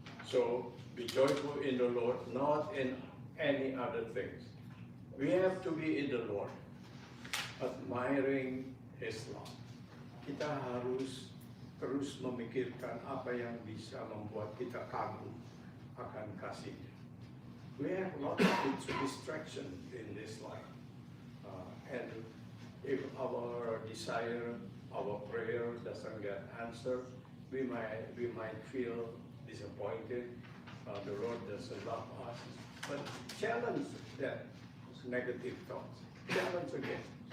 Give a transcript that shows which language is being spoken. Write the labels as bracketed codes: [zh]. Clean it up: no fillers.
[en] So be joyful in the Lord, not in any other things. We have to be in the Lord, admiring His love. [id] Kita harus terus memikirkan apa yang bisa membuat kita kagum akan kasih-Nya. [en] We have lots of distraction in this life, and if our desire, our prayer doesn't get answered, we might feel disappointed. The Lord doesn't love us. But challenge that negative thoughts. Challenge again.